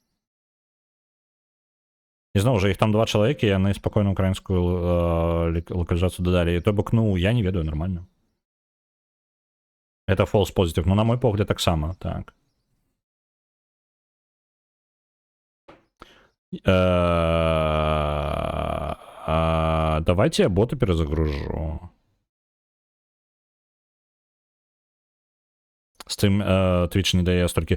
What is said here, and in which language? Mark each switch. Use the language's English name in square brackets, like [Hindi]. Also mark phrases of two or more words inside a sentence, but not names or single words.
[Belarusian] І зноў жа іх там 2 чалавекі, яны спакойна украінскую лакалізацыю дадалі. То бок, ну я не ведаю, нормально. [English] Это false positive, [Belarusian] ну на мой погляд таксама, так. [Russian] Давайте я боты перезагружу. [Belarusian] З тым Twitch не дае столькі.